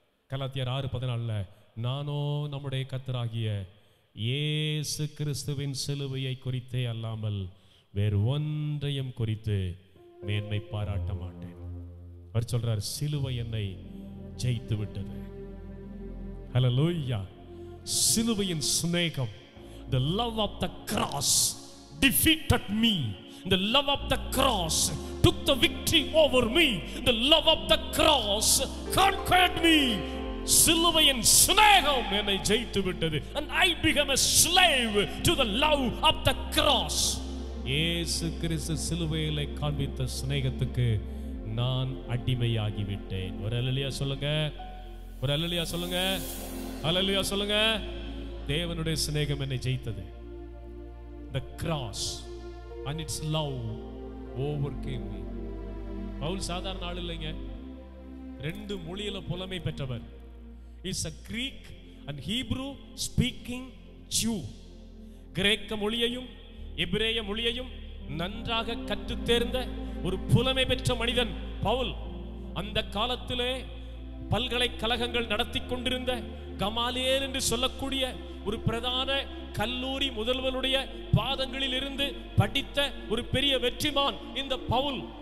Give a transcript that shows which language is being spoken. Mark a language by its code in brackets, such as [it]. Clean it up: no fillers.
[ta] கலாத்தியர் 6:14, நானோ நம்முடைய கர்த்தராகிய இயேசு கிறிஸ்துவின் சிலுவையை குறித்தே அல்லாமல் வேறு ஒன்றையும் குறித்து மேன்மை பாராட்ட மாட்டேன். அவர் சொல்றார், சிலுவை என்னை ஜெயித்து விட்டது. ஹல்லேலூயா. சிலுவையின் சிநேகம், [en] the love of the cross defeated me. The love of the cross took the victory over me. The love of the cross conquered me. [ta] சிலுவையின் சிநேகம் என்னை ஜெயித்து விட்டது. [en] And I became a slave to the love of the cross. [ta] இயேசு கிறிஸ்து சிலுவையிலே காண்பித்த சிநேகத்துக்கு நான் அடிமையாகி விட்டேன். ஒரு அல்லேலூயா சொல்லுங்க. ஒரு அல்லேலூயா சொல்லுங்க. அல்லேலூயா சொல்லுங்க. தேவனுடைய சிநேகம் என்னை ஜெயித்தது. [en] The cross and its love overcame me. [ta] Pavul சாதாரண ஆள் இல்லைங்க. 2 மொழியில புலமை பெற்றவர். [en] Is a Greek and Hebrew speaking Jew. [ta] கிரேக்க மொழியையும் எபிரேய மொழியையும் நன்றாக கற்றுத் தேர்ந்த ஒரு புலமை பெற்ற மனிதன் பவுல். அந்த காலத்திலே பல்கலைக்கழகங்கள் நடத்தி கொண்டிருந்த கமாலியேல் என்று சொல்லக்கூடிய ஒரு பிரதான கல்லூரி முதல்வனுடைய பாதங்களில் இருந்து படித்த ஒரு பெரிய வெற்றிமான் இந்த பவுல்.